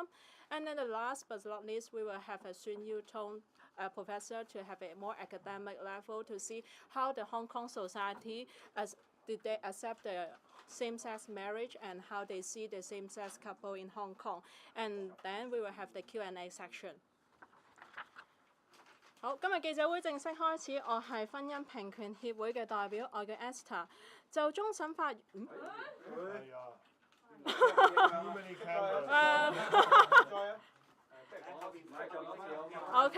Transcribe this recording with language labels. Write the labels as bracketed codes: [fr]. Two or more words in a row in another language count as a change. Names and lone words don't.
[en] And then the last but not least, we will have a Sun Yu Tong professor to have a more academic level to see how the Hong Kong society did they accept the same-sex marriage and how they see the same-sex couple in Hong Kong. And then we will have the Q&A section. [yue] 好，今日記者會正式開始。我係婚姻平權協會嘅代表，我叫 Esther。就終審法院，OK。